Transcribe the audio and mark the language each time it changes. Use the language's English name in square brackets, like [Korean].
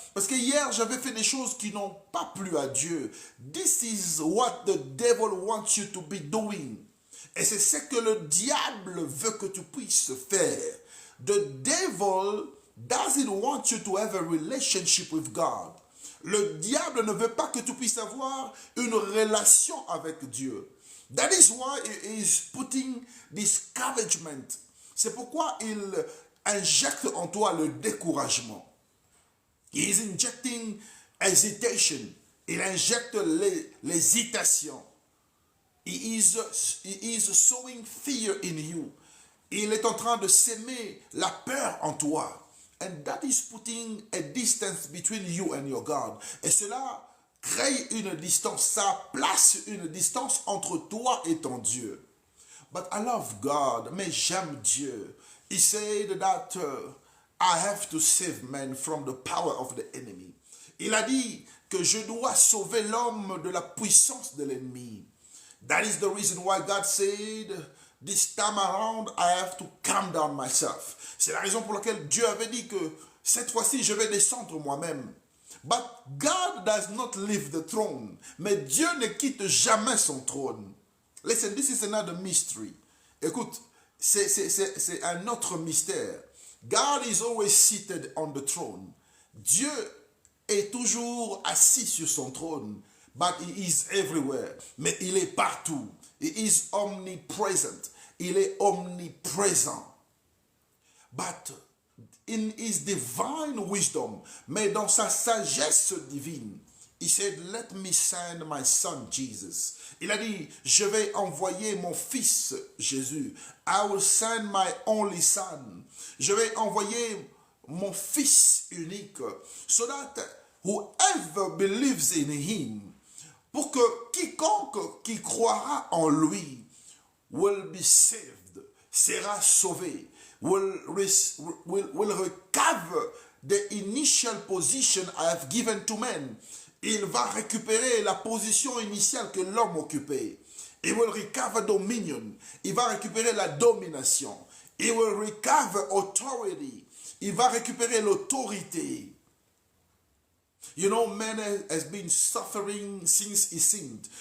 [French] Parce que hier j'avais fait des choses qui n'ont pas plu à Dieu. [English] This is what the devil wants you to be doing. [French] Et c'est ce que le diable veut que tu puisses faire. [English] The devil doesn't want you to have a relationship with God. [French] Le diable ne veut pas que tu puisses avoir une relation avec Dieu. [English] That is why he is putting discouragement. [French] C'est pourquoi il injecte en toi le découragement. [English] He is injecting hesitation. [French] Il injecte l'hésitation. [English] He is sowing fear in you. [French] Il est en train de s'aimer la peur en toi. [English] And that is putting a distance between you and your God. [French] Et cela crée une distance. Ça place une distance entre toi et ton Dieu. [English] But I love God. [French] Mais j'aime Dieu. [English] He said that I have to save man from the power of the enemy. [French] Il a dit que je dois sauver l'homme de la puissance de l'ennemi. [English] That is the reason why God said, this time around, I have to calm down myself. [French] C'est la raison pour laquelle Dieu avait dit que cette fois-ci, je vais descendre moi-même. [English] But God does not leave the throne. [French] Mais Dieu ne quitte jamais son trône. [English] Listen, this is another mystery. [French] Écoute, c'est un autre mystère. [English] God is always seated on the throne. [French] Dieu est toujours assis sur son trône. [English] But he is everywhere. [French] Mais il est partout. [English] He is omnipresent. [French] Il est omniprésent. [English] But in his divine wisdom, [French] mais dans sa sagesse divine, [English] he said, let me send my son Jesus. [French] Il a dit, je vais envoyer mon fils Jésus. [English] I will send my only son. [French] Je vais envoyer mon fils unique. [English] So that whoever believes in him, [French] pour que quiconque qui croira en lui [English] will be saved, [French] sera sauvé, [English] will recover the initial position I have given to men. [French] Il va récupérer la position initiale que l'homme occupait. [English] He will recover dominion. [French] Il va récupérer la domination. [English] He will recover authority. [French] Il va récupérer l'autorité. [English] You know, man has been suffering since he sinned.